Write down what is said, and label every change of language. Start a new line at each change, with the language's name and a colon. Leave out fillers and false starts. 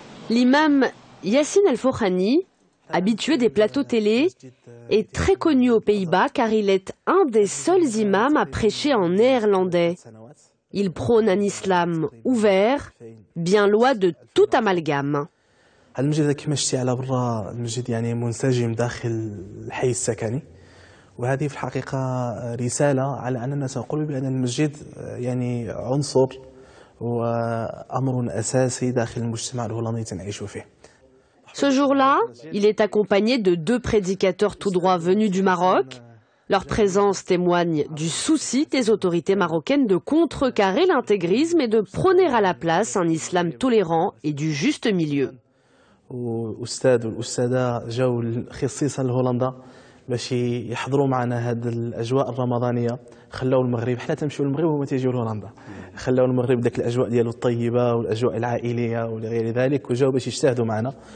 French: L'imam Yassine El-Fokhani, habitué des plateaux télé, est très connu aux Pays-Bas car il est un des seuls imams à prêcher en néerlandais. Il prône un islam ouvert, bien loin de tout amalgame.
Arabic: المسجد كما شتي على برا المسجد يعني منسجم داخل الحي السكني وهذه في الحقيقة رسالة على أننا سنقول بأن المسجد يعني عنصر وأمر أساسي داخل المجتمع الهولندي تنعيش فيه.
French: Ce jour-là, il est accompagné de 2 prédicateurs tout droit venus du Maroc. Leur présence témoigne du souci des autorités marocaines de contrecarrer l'intégrisme et de prôner à la place un islam tolérant et du juste milieu.
Arabic: والأستاذ والأستاذة جاوا خصيصا لهولندا باش يحضروا معنا هذه الأجواء الرمضانية. خلاو المغرب، حنا تمشيو للمغرب وهما تيجيو لهولندا. خلاو المغرب داك الأجواء ديالو الطيبة والأجواء العائلية ولغير ذلك وجاوا باش يجتهدوا معنا.